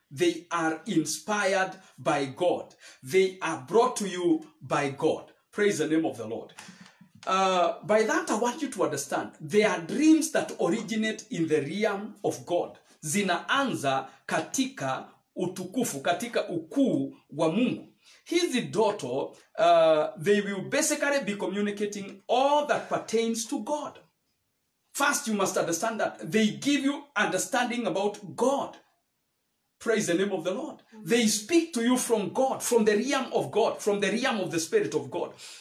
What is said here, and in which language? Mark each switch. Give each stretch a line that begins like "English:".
English: They are inspired by God. They are brought to you by God. Praise the name of the Lord. By that, I want you to understand, there are dreams that originate in the realm of God.
Swahili: Zinaanza katika utukufu, katika ukuu wa Mungu. Hizi doto,
English: they will basically be communicating all that pertains to God. First, you must understand that they give you understanding about God. Praise the name of the Lord. They speak to you from God, from the realm of God, from the realm of the Spirit of God.